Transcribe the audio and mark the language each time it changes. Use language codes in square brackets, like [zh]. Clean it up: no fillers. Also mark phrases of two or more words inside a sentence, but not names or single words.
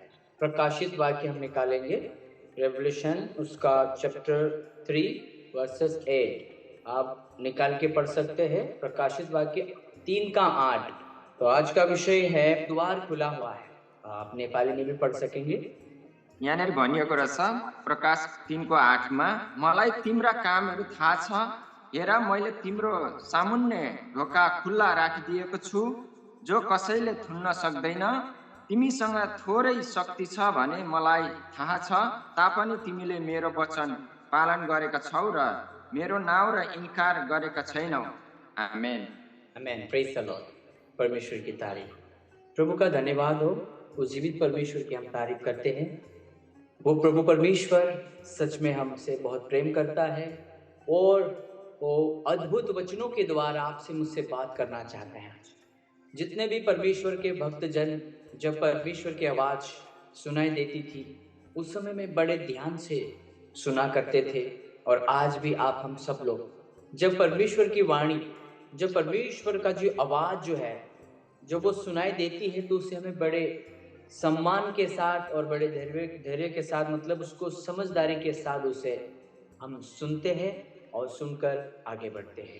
[hi] प्रकाशित वाक्य हम निकालेंगे, रेवल्यूशन उसका चैप्टर 3 वर्सेस 8 आप निकाल के पढ़ सकते हैं। प्रकाशित वाक्य 3 का 8। तो आज का विषय है द्वार खुला हुआ है। आप नेपाली में भी पढ़ सकेंगे। [ne] यहाँनिर भनिएको रहेछ प्रकाश 3 को 8 मा, मलाई तिम्रा कामहरू थाहा छ, हेर मैले तिम्रो सामुन्ने ढोका खुल्ला राखिदिएको छु, जो कसैले थुन्न सक्दैन। तिमीसँग थोरै शक्ति छ भने मलाई थाहा छ, तापनि तिमीले मेरो वचन पालन गरेका छौ र मेरो नाउँ र इन्कार गरेका छैनौ। आमेन। [hi] आमेन। [en] praise the Lord. [hi] परमेश्वर की तारीफ। प्रभु का धन्यवाद हो, उस जीवित परमेश्वर की हम तारीफ करते हैं। वो प्रभु परमेश्वर सच में हमसे बहुत प्रेम करता है और वो अद्भुत वचनों के द्वारा आपसे मुझसे बात करना चाहते हैं। जितने भी परमेश्वर के भक्तजन जब परमेश्वर की आवाज सुनाई देती थी उस समय में बड़े ध्यान से सुना करते थे, और आज भी आप हम सब लोग जब परमेश्वर की वाणी, जब परमेश्वर का जो आवाज जो है जब वो सुनाई देती है तो उसे हमें बड़े सम्मान के साथ और बड़े धैर्य के साथ, मतलब उसको समझदारी के साथ उसे हम सुनते हैं और सुनकर आगे बढ़ते हैं।